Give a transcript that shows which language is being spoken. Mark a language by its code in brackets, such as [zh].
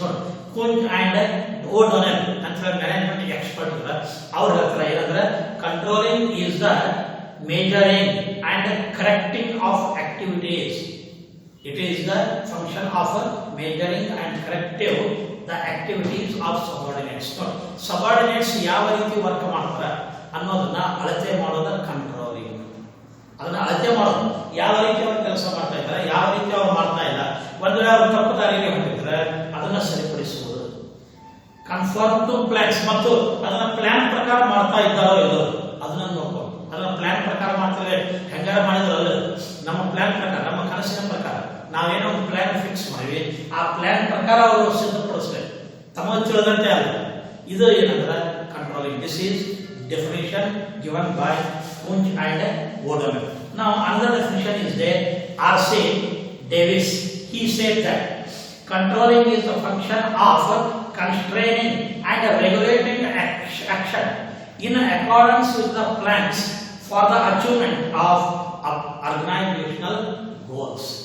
[en] Note, Kunj and O'Donnell and management expert our controlling is the measuring and correcting of activities. It is the function of measuring and corrective the activities of subordinates. [kn] Subordinates ಯಾವ ರೀತಿ work ಮಾಡ್ತಾರೆ ಅನ್ನೋದನ್ನ ಅಳತೆ ಮಾಡೋದು controlling. ಅದನ್ನ ಅಳತೆ ಮಾಡೋದು ಯಾವ ರೀತಿ ಅವರು ಕೆಲಸ ಮಾಡ್ತಾ ಇದ್ದಾರೆ, ಯಾವ ರೀತಿ ಅವರು ಮಾಡ್ತಾ ಇಲ್ಲ, ಒಂದು ವೇಳೆ ಅವರು ತಪ್ಪು ದಾರಿಗೆ ಹೊರಟಿದ್ರೆ ಅದನ್ನ ಸರಿಪಡಿಸುವುದು. [en] confirm to plans [kn] ಮತ್ತು ಅದನ್ನ ಪ್ಲಾನ್ ಪ್ರಕಾರ ಮಾಡ್ತಾ ಇದ್ದಾರೋ ಇಲ್ಲೋ ಅದನ್ನ ನೋಡ್ಕೊಂಡು ಅದನ್ನ ಪ್ಲಾನ್ ಪ್ರಕಾರ ಮಾಡ್ತಾರೆ. ಹೆಂಗಾರ ಮಾಡಿದ್ರಲ್ಲ ನಮ್ಮ ಪ್ಲಾನ್ ಪ್ರಕಾರ, ನಮ್ಮ ಕನಸಿನ ಪ್ರಕಾರ ನಾವೇನೋ ಒಂದು ಪ್ಲಾನ್ ಫಿಕ್ಸ್ ಮಾಡಿವಿ, ಆ ಪ್ಲಾನ್ ಪ್ರಕಾರ ಅವರು ಸಿದ್ಧಪಡಿಸ್ಬೇಕು, ತಮಗೆ ತಿಳಿದಂತೆ ಅಲ್ಲ. ಇದು ಏನಂದ್ರೆ controlling. [en] This is definition given by Kunj and O'Donnell. Now another definition is there. R.C. Davis, he said that controlling is the function of constraining and regulating action in accordance with the plans for the achievement of organizational goals.